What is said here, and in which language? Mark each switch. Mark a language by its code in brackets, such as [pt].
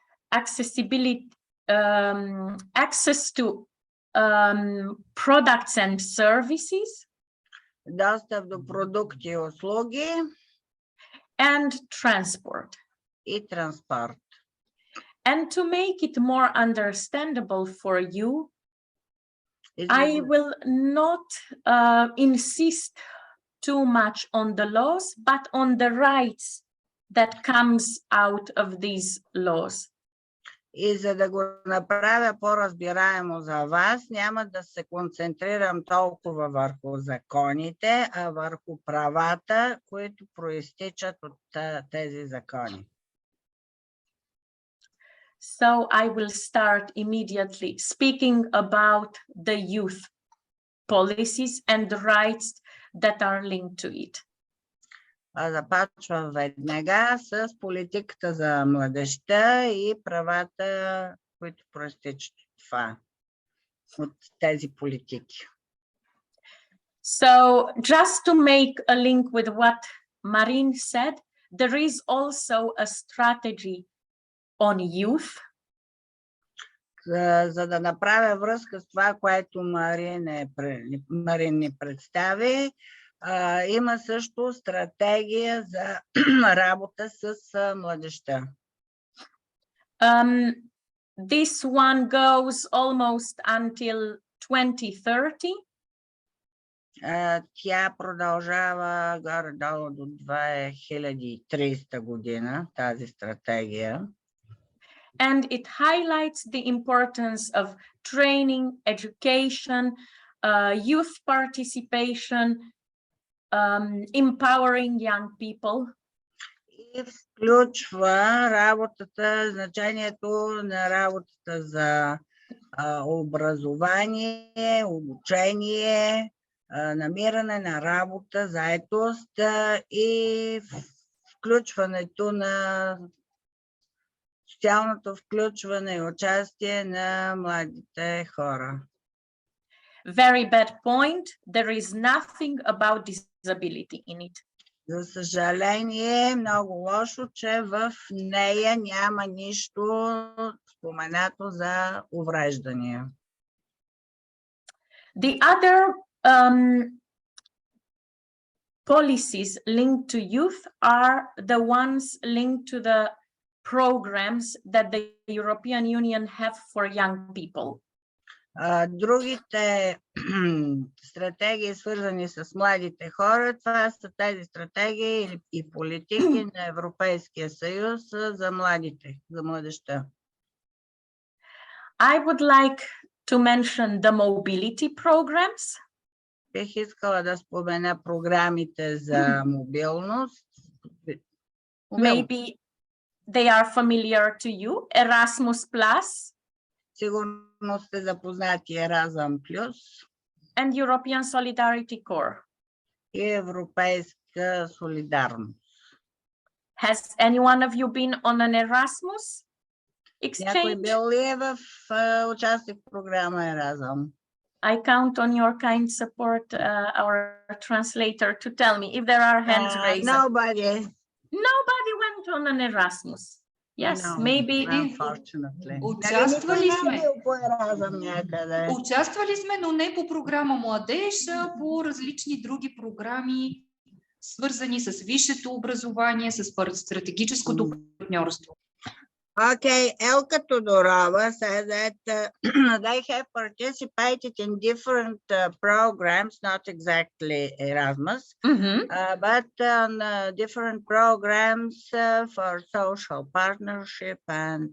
[en] Accessibility, access to products and services. [bg] Достъп до продукти и услуги. [en] And transport. [bg] И транспорт. [en] And to make it more understandable for you, I will not insist too much on the laws, but on the rights that comes out of these laws. [bg] И за да го направя по-разбираемо за вас, няма да се концентрирам толкова върху законите, а върху правата, които проистичат от тези закони. [en] So I will start immediately speaking about the youth policies and the rights that are linked to it. [bg] Започвам веднага с политиката за младежта и правата, които проистичат от това, от тези политики. [en] So just to make a link with what Marine said, there is also a strategy on youth. [bg] За да направя връзка с това, което Марин ни представи, има също стратегия за работа с младежта. [en] This one goes almost until 2030. [bg] Тя продължава горе-долу до 2030 година, тази стратегия. [en] And it highlights the importance of training, education, youth participation, empowering young people. [bg] И включва работата, значението на работата за образование, обучение, намиране на работа, заетост и включването на социалното включване и участие на младите хора. [en] Very bad point. There is nothing about disability in it. [bg] За съжаление, много лошо, че в нея няма нищо споменато за увреждания. [en] The other policies linked to youth are the ones linked to the programs that the European Union have for young people. [bg] Другите стратегии, свързани с младите хора, това са тези стратегии и политики на Европейския съюз за младите, за младежта. [en] I would like to mention the mobility programs. [bg] Бих искала да спомена програмите за мобилност. [en] Maybe they are familiar to you. Erasmus Plus. [bg] Сигурно сте запознати Еразъм Плюс. [en] And European Solidarity Corps. [bg] И Европейска солидарност. [en] Has any one of you been on an Erasmus [bg] Някой [en] exchange? [bg] бил ли е в участие в програма Еразъм? [en] I count on your kind support, our translator, to tell me if there are hands raised. Nobody. Nobody went on an Erasmus. Yes, No, maybe. Unfortunately. [bg] Участвали сме. По Еразъм някъде. Участвали сме, но не по програма Младеж, а по различни други програми, свързани с висшето образование, с стратегическото партньорство. [en] Okay, Elka Todorova said that they have participated in different programs, not exactly Erasmus, but on different programs for social partnership and...